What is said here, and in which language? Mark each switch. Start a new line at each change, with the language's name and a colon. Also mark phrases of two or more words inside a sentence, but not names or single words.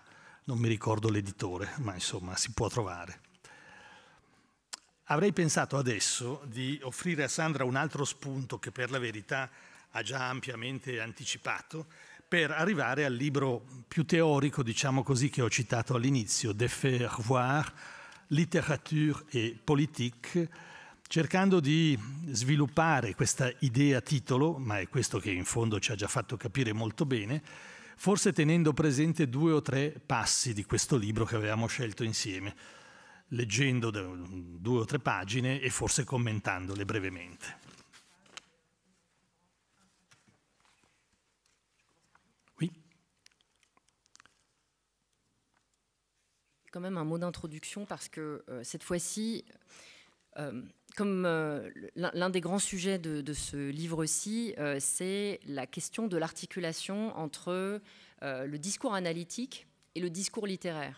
Italian: Non mi ricordo l'editore, ma insomma si può trovare. Avrei pensato adesso di offrire a Sandra un altro spunto che per la verità ha già ampiamente anticipato, per arrivare al libro più teorico, diciamo così, che ho citato all'inizio, De faire voir, littérature et politique, cercando di sviluppare questa idea titolo, ma è questo che in fondo ci ha già fatto capire molto bene, forse tenendo presente 2 o 3 passi di questo libro che avevamo scelto insieme. leggendo 2 o 3 pagine e forse commentandole brevemente.
French: Oui. Quand même un mot d'introduction parce que cette fois-ci, comme l'un des grands sujets de ce livre-ci, c'est la question de l'articulation entre le discours analytique et le discours littéraire.